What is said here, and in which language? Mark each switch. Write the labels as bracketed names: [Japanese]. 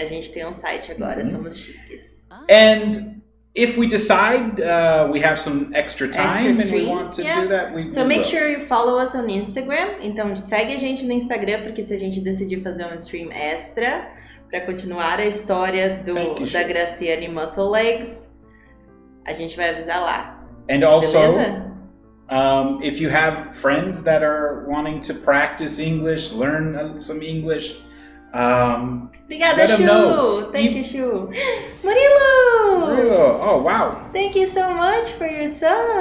[Portuguese] A gente tem site agora, somos chiques. [English] And if we decide we have some extra time and we want to do that, so make sure you follow us on Instagram. [Portuguese] Então segue a gente no Instagram, porque se a gente decidir fazer um stream extra para continuar a história da Gracyanne Musclelegs, a gente vai avisar lá. [English] And also, if you have friends that are wanting to practice English, learn some English, [Portuguese] obrigada, [English] Shu. Thank you, Shu. Murilo. Oh, wow. Thank you so much for your sub.